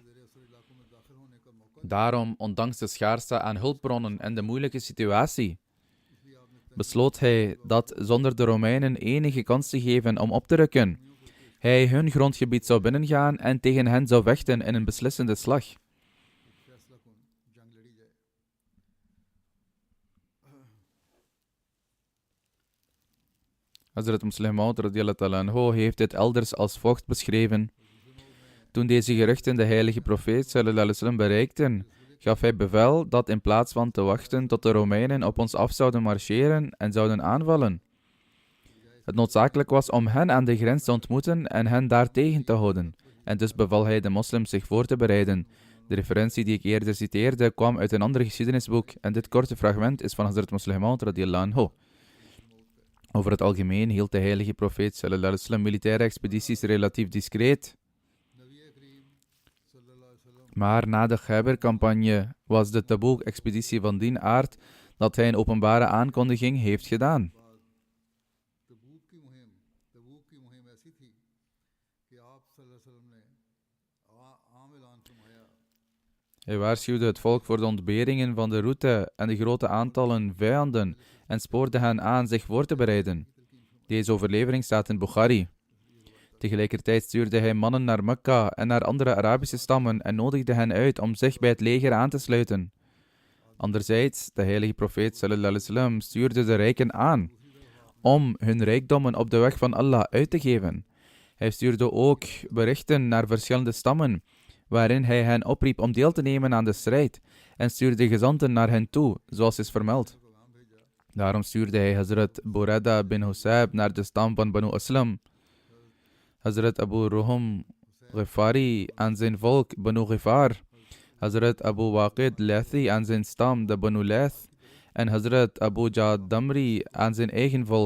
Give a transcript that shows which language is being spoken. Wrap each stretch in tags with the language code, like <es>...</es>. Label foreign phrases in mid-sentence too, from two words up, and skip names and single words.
<nl>Daarom, ondanks de schaarste aan hulpbronnen en de moeilijke situatie, besloot hij dat zonder de Romeinen enige kans te geven om op te rukken, hij hun grondgebied zou binnengaan en tegen hen zou vechten in een beslissende slag. Hazrat Musleh Maud</nl> <ar>رضي الله تعالى عنه</ar> <nl>heeft dit elders als volgt beschreven. Toen deze geruchten de heilige profeet</nl> <ar>صلى الله عليه وسلم</ar> <nl>bereikten, gaf hij bevel dat in plaats van te wachten tot de Romeinen op ons af zouden marcheren en zouden aanvallen, het noodzakelijk was om hen aan de grens te ontmoeten en hen daar tegen te houden. En dus beval hij de moslims zich voor te bereiden. De referentie die ik eerder citeerde kwam uit een ander geschiedenisboek en dit korte fragment is van Hazrat Musleh Maud</nl> <ar>رضي الله عنه.</ar> <nl>Over het algemeen hield de heilige profeet</nl> <ar>صلى الله عليه وسلم</ar> <nl>militaire expedities relatief discreet. Maar na de Khyber-campagne was de Tabuk-expeditie van die aard dat hij een openbare aankondiging heeft gedaan. Hij waarschuwde het volk voor de ontberingen van de route en de grote aantallen vijanden en spoorde hen aan zich voor te bereiden. Deze overlevering staat in Bukhari. Tegelijkertijd stuurde hij mannen naar Mekka en naar andere Arabische stammen en nodigde hen uit om zich bij het leger aan te sluiten. Anderzijds, de heilige profeet</nl> <ar>صلى الله عليه وسلم</ar> <nl>stuurde de rijken aan om hun rijkdommen op de weg van Allah uit te geven. Hij stuurde ook berichten naar verschillende stammen, waarin hij hen opriep om deel te nemen aan de strijd en stuurde gezanten naar hen toe, zoals is vermeld. Daarom stuurde hij Hazrat Burada bin Husayb naar de stam van Banu Aslam, Hazrat Abu Ruhum Ghifari aan zijn volk Banu Ghifar, Hazrat Abu Waqid Lathi aan zijn stam de Banu Lath en Hazrat Abu Ja'ad Damri aan zijn eigen volk.</nl>